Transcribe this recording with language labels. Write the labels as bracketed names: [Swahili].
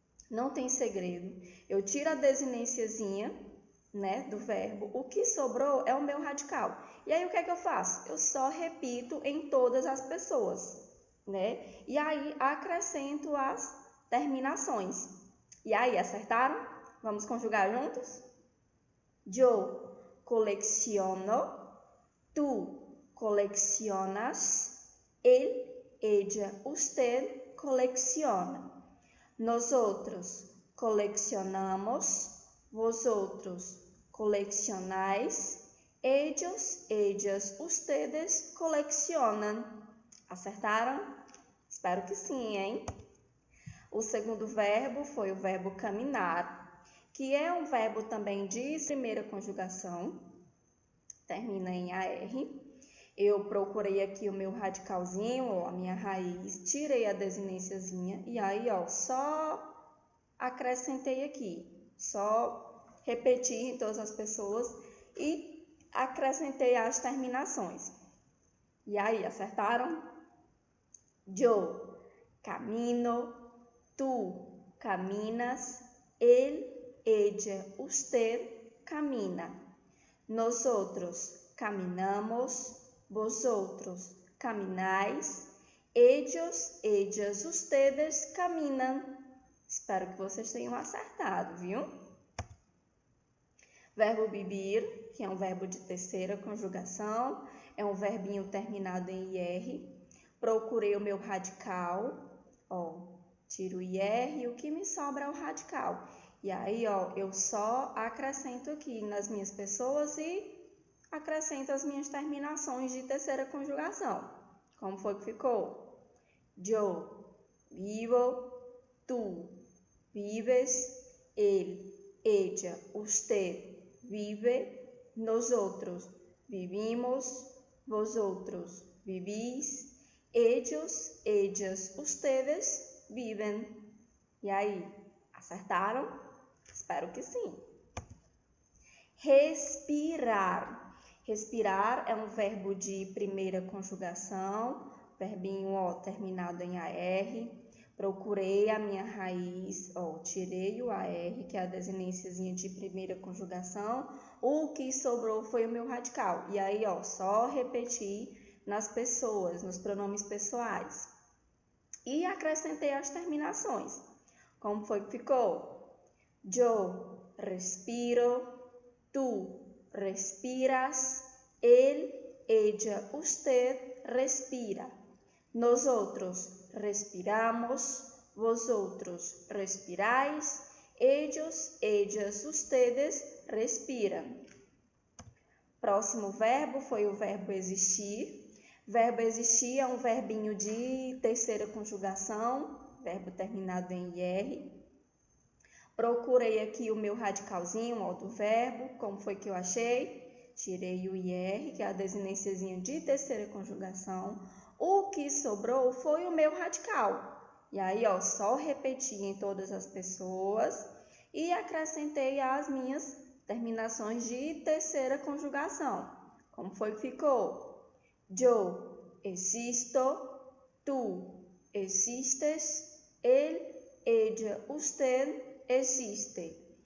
[Portuguese] Não tem segredo. Eu tiro a desinênciazinha, né, do verbo. O que sobrou é o meu radical. E aí o que é que eu faço? Eu só repito em todas as pessoas, né? E aí acrescento as terminações. E aí, acertaram? Vamos conjugar juntos? [Spanish] Yo colecciono, tú coleccionas, él, ella, usted colecciona. Nosotros coleccionamos, vosotros coleccionáis, ellos, ellas, ustedes coleccionam. [Portuguese] Acertaram? Espero que sim, hein? O segundo verbo foi o verbo caminhar, que é um verbo também de primeira conjugação, termina em AR. Eu procurei aqui o meu radicalzinho, ó, a minha raiz, tirei a desinênciazinha e aí, ó, só acrescentei aqui, só repeti em todas as pessoas e acrescentei as terminações. E aí, acertaram? [Spanish] Yo camino, tú caminas, él, ella, usted camina. Nosotros caminamos, vosotros camináis, ellos, ellas, ustedes caminam. [Portuguese] Espero que vocês tenham acertado, viu? Verbo vivir, que é um verbo de terceira conjugação, é um verbinho terminado em IR. Procurei o meu radical, ó, tiro o IR e o que me sobra é o radical. E aí, ó, eu só acrescento aqui nas minhas pessoas e acrescento as minhas terminações de terceira conjugação. Como foi que ficou? [Spanish] Yo vivo, tú vives, él, ella, usted vive, nosotros vivimos, vosotros vivís, ellos, ellas, ustedes viven. [Portuguese] E aí, acertaram? Espero que sim. Respirar. Respirar é um verbo de primeira conjugação, verbinho, ó, terminado em AR. Procurei a minha raiz, ó, tirei o AR, que é a desinênciazinha de primeira conjugação. O que sobrou foi o meu radical. E aí, ó, só repeti nas pessoas, nos pronomes pessoais. E acrescentei as terminações. Como foi que ficou? [Spanish] Yo respiro, tú respiras, él, ella, usted respira. Nosotros respiramos, vosotros respiráis, ellos, ellas, ustedes respiram. [Portuguese] Próximo verbo foi o verbo existir. Verbo existir é um verbinho de terceira conjugação, verbo terminado em IR. Procurei aqui o meu radicalzinho, ó, do verbo, como foi que eu achei? Tirei o IR, que é a desinênciazinha de terceira conjugação. O que sobrou foi o meu radical. E aí, ó, só repeti em todas as pessoas e acrescentei as minhas terminações de terceira conjugação. Como foi que ficou? [Spanish] Yo existo, tú existes, él, ella, usted existe.